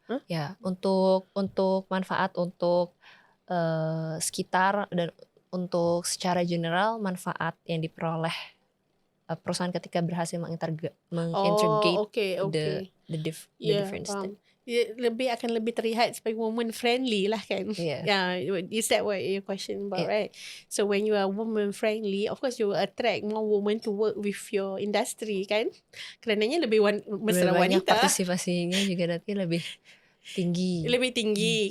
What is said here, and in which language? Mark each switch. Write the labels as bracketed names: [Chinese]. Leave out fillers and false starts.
[Indonesian] Ya, untuk manfaat untuk sekitar dan untuk secara general manfaat yang diperoleh perusahaan ketika berhasil mengintegrate [English] the different state. [Indonesian] Akan lebih terlihat sebagai [English] woman friendly [Indonesian] lah, kan? [English] Is that what your question about, right? So when you are woman friendly, of course you will attract more women to work with your industry, kan? [Malay] Kerananya lebih mesra wanita. Partisipasinya juga nanti lebih tinggi